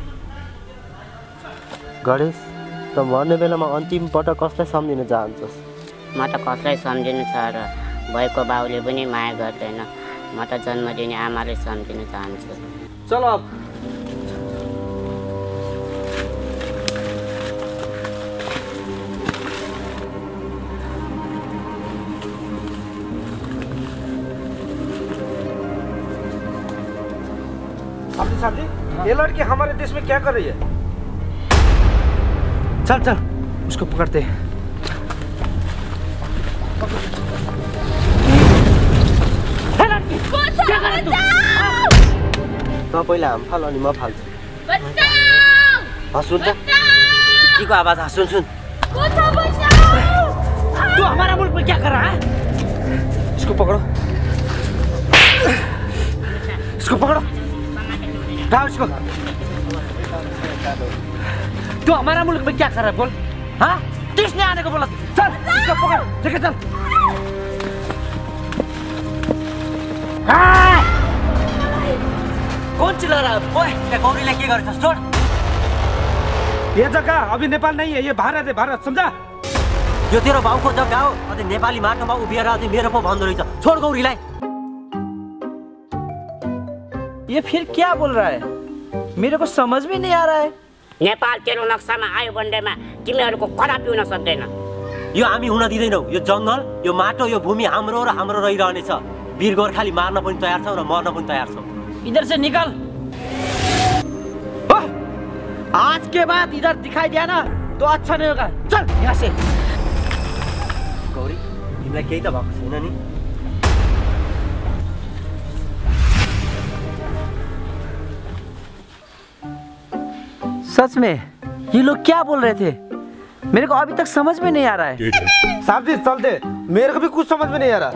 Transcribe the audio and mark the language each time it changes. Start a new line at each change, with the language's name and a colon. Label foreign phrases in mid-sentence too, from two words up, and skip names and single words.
Nepali: गणेश, त मर्ने बेलामा अन्तिम पटक कसलाई सम्झिन चाहन्छस्? म त कसलाई सम्झिनु छ र? भएको बाउले पनि माया गर्दैन। म त जन्म दिने आमाले सम्झिन चाहन्छु।
Hindi: चलो अब साहब जी, ये लड़की हमारे देश में क्या कर रही है? चल चल उसको पकड़ते हैं। क्या कर तू?
Nepali: त पहिला हाम फाल अनि म फाल्छु। सुन त के को आवाज? सुन सुन।
Hindi: तू हमारा मुल्क में क्या कर रहा है? इसको पकड़ो, इसको पकड़ो। उसको। तू हमारा मुल्क में क्या कर रहा है बोल? हाँ, किसने आने को बोला? चल इसको पकड़, लेके चल। कौन चिल्ला रहा है?
Nepali: ओए, क्या गौरीलाई के गर्छस्? छोड।
Hindi: ये जगह अभी नेपाल नहीं है, ये भारत है, भारत, समझा?
Nepali: यो तेरो बाउको जग्गा हो। अझै नेपाली माटोमा उभिएर अझै मेरो पो भन्दो रहेछ। छोड गौरीलाई।
Hindi: ये फिर क्या बोल रहा है? मेरे को समझ में नहीं आ रहा है।
Nepali: नेपाल तेरो नक्सामा आयो भन्दैमा तिमीहरूको कदापि हुन सक्दैन। यो हामी हुन दिँदैनौँ। यो जङ्गल, यो माटो, यो भूमि हाम्रो र हाम्रो रहिरहनेछ। वीर गोर्खाली मार्न पनि तयार छौँ र मर्न पनि तयार छौँ।
Hindi: इधर से निकल। आज के बाद इधर दिखाई दिया ना तो अच्छा नहीं होगा। चल यहाँ से।
Nepali: गौरी, तिमीलाई केही त भएको छैन नि?
Hindi: सच में ये लोग क्या बोल रहे थे? मेरे को अभी तक समझ में नहीं आ रहा है। साहब जी चलते, मेरे को भी कुछ समझ में नहीं आ रहा।